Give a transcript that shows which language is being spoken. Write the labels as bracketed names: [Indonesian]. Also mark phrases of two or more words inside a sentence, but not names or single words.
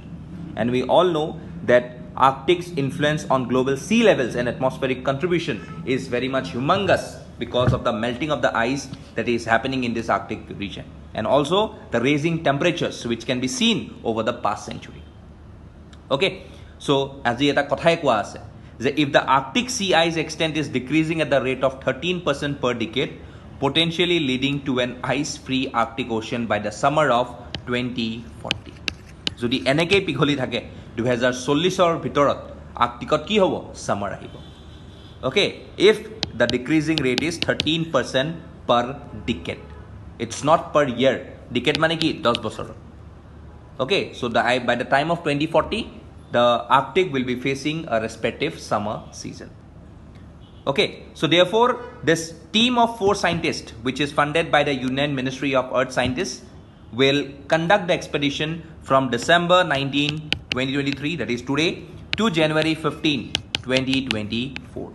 [English] And we all know that Arctic's influence on global sea levels and atmospheric contribution is very much humongous because of the melting of the ice that is happening in this Arctic region, and also the rising temperatures which can be seen over the past century. Okay, so [Assamese] আছে এটা কথাই কোৱা আছে যে [English] if the Arctic sea ice extent is decreasing at the rate of 13% per decade, potentially leading to an ice-free Arctic Ocean by the summer of 2040. [Assamese] যদি এনেকেই পিঘলি থাকে 2040ৰ ভিতৰত আৰ্কটিকত কি হ'ব? সামাৰ আহিব. Okay, if the decreasing rate is 13% per decade. [English] It's not per year. [Assamese] Decade মানে কি? 10 বছৰ. [English] Okay, so by the time of 2040, the Arctic will be facing a respective summer season. Okay, so therefore, this team of 4 scientists, which is funded by the Union Ministry of Earth Scientists, will conduct the expedition from December 19, 2023, that is today, to January 15, 2024.